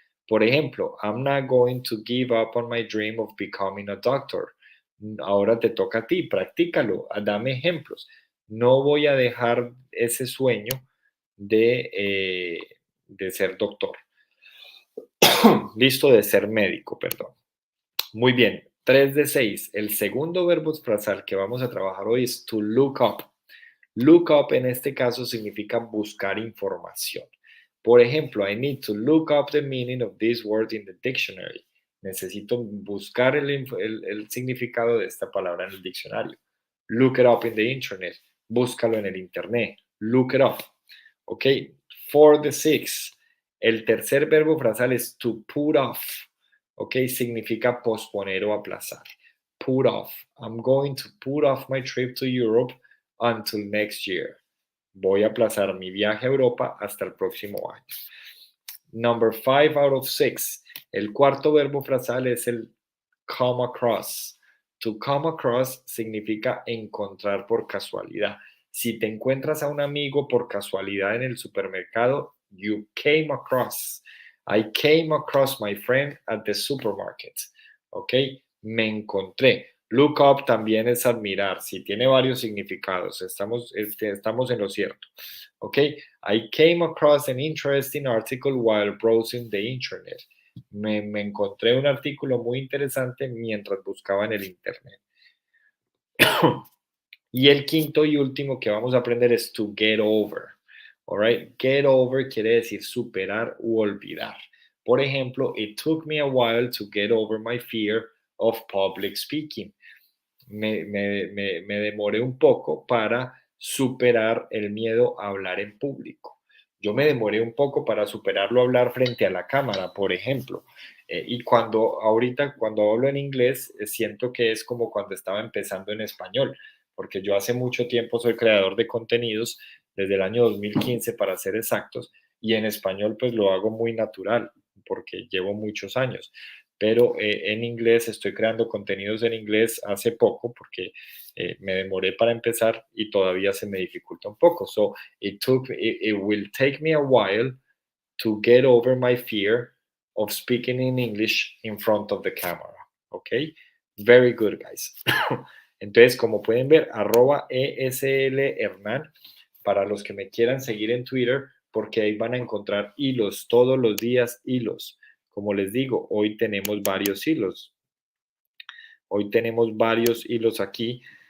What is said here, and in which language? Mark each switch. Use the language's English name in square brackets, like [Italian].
[Spanish] Por ejemplo, [English] I'm not going to give up on my dream of becoming a doctor. [Spanish] Ahora te toca a ti, practícalo, dame ejemplos. No voy a dejar ese sueño de ser doctor. Listo, de ser médico, perdón. Muy bien, 3 de 6. El segundo verbo frasal que vamos a trabajar hoy es to look up. Look up en este caso significa buscar información. Por ejemplo, [English] I need to look up the meaning of this word in the dictionary. [Spanish] Necesito buscar el significado de esta palabra en el diccionario. [English] Look it up in the internet. [Spanish] Búscalo en el internet. [English] Look it up. [Spanish] Ok, 4 de 6. El tercer verbo frasal es to put off. Ok, significa posponer o aplazar. Put off. [English] I'm going to put off my trip to Europe until next year. [Spanish] Voy a aplazar mi viaje a Europa hasta el próximo año. [English] Number 5 out of 6. [Spanish] El cuarto verbo frasal es el come across. To come across significa encontrar por casualidad. Si te encuentras a un amigo por casualidad en el supermercado, [English] you came across. I came across my friend at the supermarket. [Spanish] ¿Ok? Me encontré. Look up también es admirar. Si tiene varios significados. Estamos en lo cierto. ¿Ok? [English] I came across an interesting article while browsing the internet. [Spanish] Me encontré un artículo muy interesante mientras buscaba en el internet. Y el quinto y último que vamos a aprender es to get over. Alright, get over quiere decir superar u olvidar. Por ejemplo, [English] it took me a while to get over my fear of public speaking. [Spanish] Me demoré un poco para superar el miedo a hablar en público. Yo me demoré un poco para superarlo a hablar frente a la cámara, por ejemplo. Y cuando hablo en inglés, siento que es como cuando estaba empezando en español, porque yo hace mucho tiempo soy creador de contenidos, desde el año 2015 para ser exactos, y en español pues lo hago muy natural, porque llevo muchos años. Pero en inglés estoy creando contenidos en inglés hace poco porque me demoré para empezar y todavía se me dificulta un poco. [English] So it will take me a while to get over my fear of speaking in English in front of the camera. Okay, very good, guys. [Spanish] Entonces, como pueden ver, @ESLHernán para los que me quieran seguir en Twitter, porque ahí van a encontrar hilos, todos los días hilos. Como les digo, hoy tenemos varios hilos. Hoy tenemos varios hilos aquí.